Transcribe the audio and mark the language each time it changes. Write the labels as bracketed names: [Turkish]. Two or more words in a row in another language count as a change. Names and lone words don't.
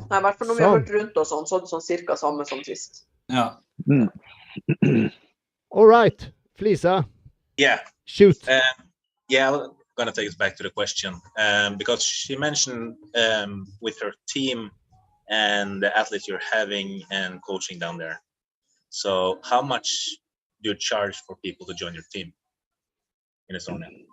[Norwegian] Nei, I hvert fall når vi har hørt rundt og sånn, så er det sånn cirka samme som sist. Ja. [English] All right, Flisa. Yeah. Shoot. Yeah, I'm going to take us back to the question because she mentioned with her team and the athletes you're having and coaching down there. So how much do you charge for people to join your team in Estonia?